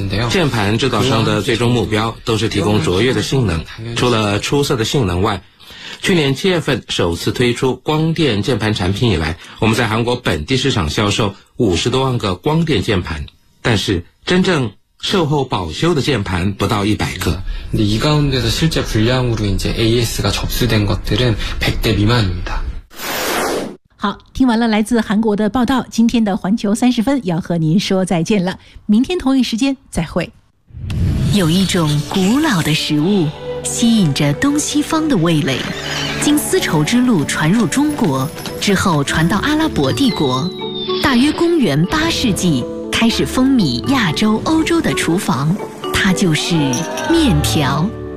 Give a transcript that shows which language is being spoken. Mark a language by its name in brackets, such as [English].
[Chinese] 键盘制造商的最终目标都是提供卓越的性能，除了出色的性能外，去年7月份首次推出光电键盘产品以来，我们在韩国本地市场销售50多万个光电键盘，但是真正售后保修的键盘不到100个。 [Korean] 이가운데서실제불량으로 AS가 접수된 것들은 100대 미만입니다。 [Chinese] 好，听完了来自韩国的报道，今天的环球30分要和您说再见了，明天同一时间再会。有一种古老的食物吸引着东西方的味蕾，经丝绸之路传入中国之后传到阿拉伯帝国，大约公元八世纪开始风靡亚洲欧洲的厨房，它就是面条。